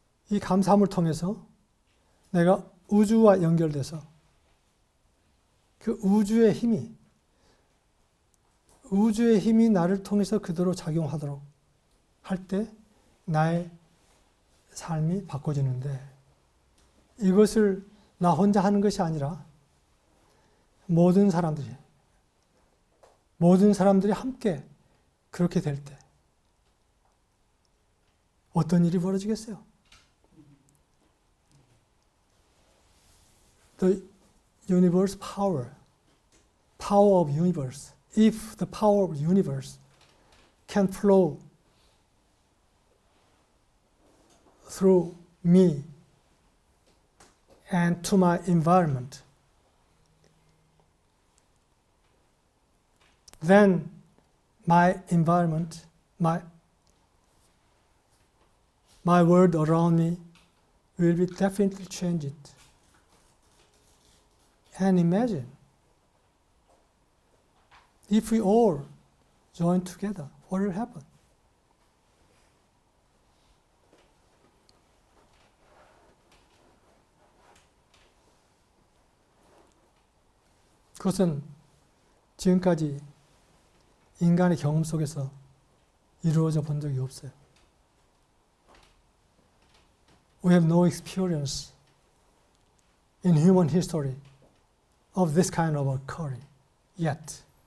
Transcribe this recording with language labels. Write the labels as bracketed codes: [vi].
[ko] 이 감사함을 통해서 내가 우주와 연결돼서 그 우주의 힘이 나를 통해서 그대로 작용하도록 할 때 나의 삶이 바꿔지는데, 이것을 나 혼자 하는 것이 아니라 모든 사람들이 함께 그렇게 될 때 어떤 일이 벌어지겠어요? [en] the universe power of universe, if the power of universe can flow through me and to my environment, then my environment, my world around me will be definitely changed. And imagine if we all join together, what will happen? [ko] 그것은 지금까지 인간의 경험 속에서 이루어져 본 적이 없어요. [en] We have no experience in human history of this kind of occurring yet.